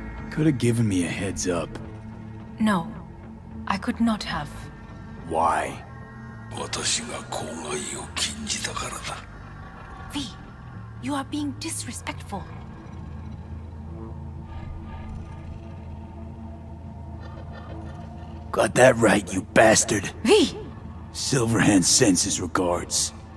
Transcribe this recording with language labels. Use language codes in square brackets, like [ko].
[en] Could have given me a heads up. No, I could not have. Why? [ja] 私が口外を禁じたからだ。 [en] V, you are being disrespectful. Got that right, you bastard. V! Silverhand sends his regards.